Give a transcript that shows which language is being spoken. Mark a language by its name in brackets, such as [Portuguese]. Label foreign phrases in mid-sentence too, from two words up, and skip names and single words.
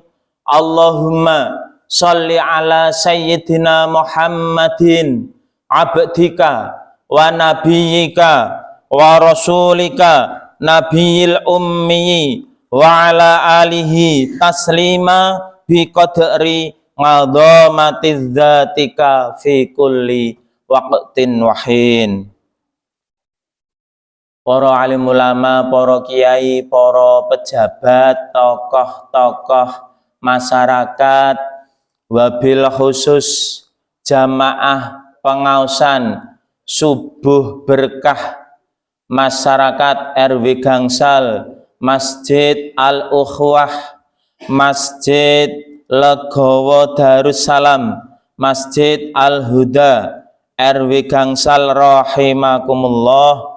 [Arabic] اللهم صل على سيدنا محمد عبدك ونبيك ورسولك النبي الأمي وعلى آله تسليما بقدر عظمة ذاتك في كل وقت وحين. [Indonesian] Para alim ulama, para kiai, para pejabat, tokoh-tokoh masyarakat, [Arabic] وبالخصوص [Indonesian] jamaah pengausan subuh berkah masyarakat RW Gangsal, Masjid Al-Ukhwah, Masjid Legowo Darussalam, Masjid Al-Huda RW Gangsal rahimakumullah.